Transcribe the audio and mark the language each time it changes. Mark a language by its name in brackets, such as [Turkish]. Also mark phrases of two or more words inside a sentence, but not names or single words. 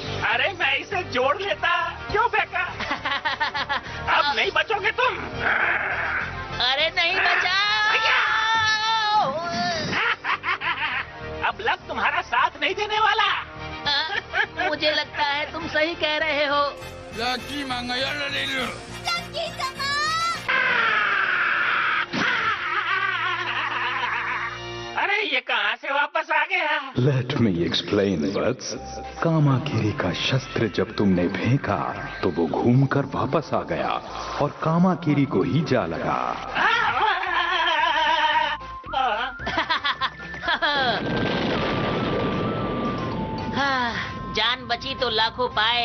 [Hindi] अरे मैं इसे जोड़ लेता। क्यों फेंका? अब नहीं बचोगे तुम। अरे नहीं बचा। अब लक तुम्हारा साथ नहीं देने वाला। मुझे लगता है तुम सही कह रहे हो। [Japanese] ラッキーマンがやられる。 [Hindi] अरे ये कहाँ से वापस आ गया? [English] Let me explain, [Hindi] वत्स। कामाकिरी का शस्त्र जब तुमने फेंका तो वो घूमकर वापस आ गया और कामाकिरी को ही जा लगा। जान बची तो लाखों पाए।